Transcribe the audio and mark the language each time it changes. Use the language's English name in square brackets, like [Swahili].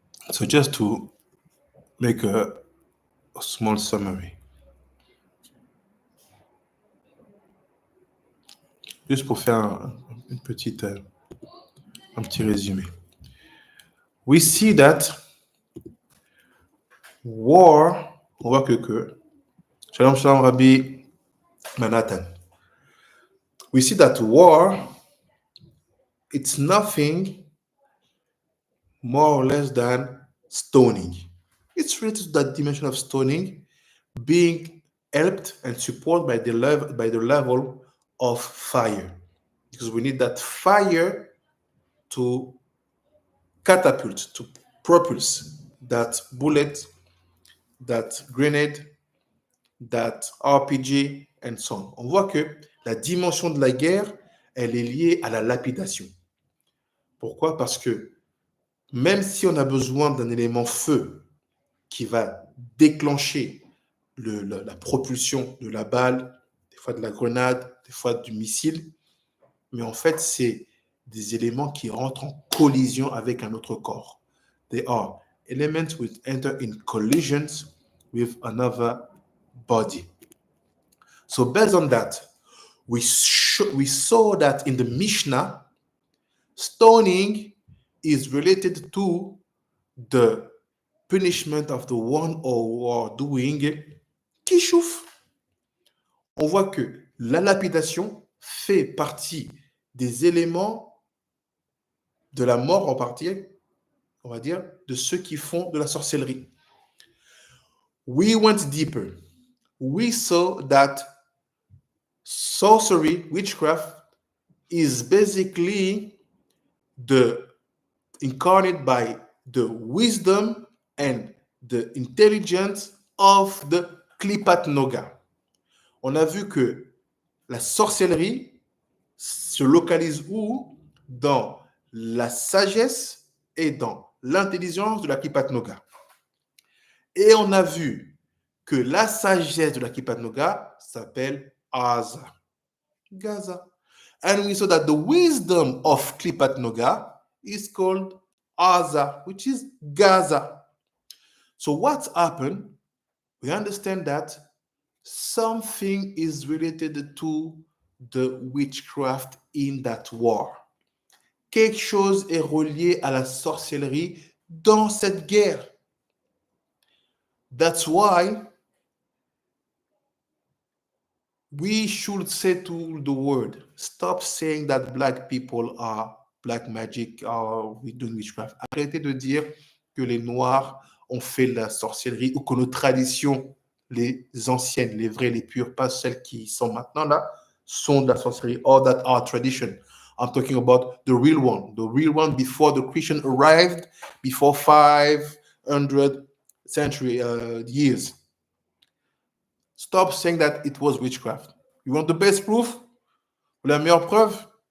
[English] So just to make a small summary. [French] Juste pour faire un petit résumé. [English] We see that war, [French] on voit que [English] Shalom Shalom Rabbi Manhattan. We see that war, it's nothing more or less than stoning. It's related to that dimension of stoning being helped and supported by the level of fire. Because we need that fire to catapult, to propulse that bullet, that grenade, that RPG, and so on. [French] On voit que la dimension de la guerre, elle est liée à la lapidation. Pourquoi? Parce que même si on a besoin d'un élément feu qui va déclencher la propulsion de la balle, des fois de la grenade, des fois du missile, mais en fait, c'est des éléments qui rentrent en collision avec un autre corps. [English] They are elements which enter in collisions with another body. So based on that, we saw that in the Mishnah, stoning is related to the punishment of the one who are doing kishuf. [French] On voit que la lapidation fait partie des éléments de la mort en partie, on va dire, de ceux qui font de la sorcellerie. [English] We went deeper. We saw that sorcery, witchcraft, is basically incarnate by the wisdom and the intelligence of the Klipat Noga. [French] On a vu que la sorcellerie se localise où? Dans la sagesse et dans l'intelligence de la Klipat Noga. Et on a vu que la sagesse de la Klipat Noga s'appelle Aza. Gaza. [English] And we saw that the wisdom of Klipat Noga is called Aza, which is Gaza. So what's happened? We understand that something is related to the witchcraft in that war. [French] Quelque chose est relié à la sorcellerie dans cette guerre. [English] That's why we should say to the world, stop saying that black people are black magic, or we do witchcraft. [French] Arrêtez de dire que les Noirs ont fait la sorcellerie ou que nos traditions, les anciennes, les vraies, les pures, pas celles qui sont maintenant là, sont de la sorcellerie, [English] all that are tradition. I'm talking about the real one before the Christian arrived, before 500 years. Stop saying that it was witchcraft. You want the best proof? [French] La meilleure preuve?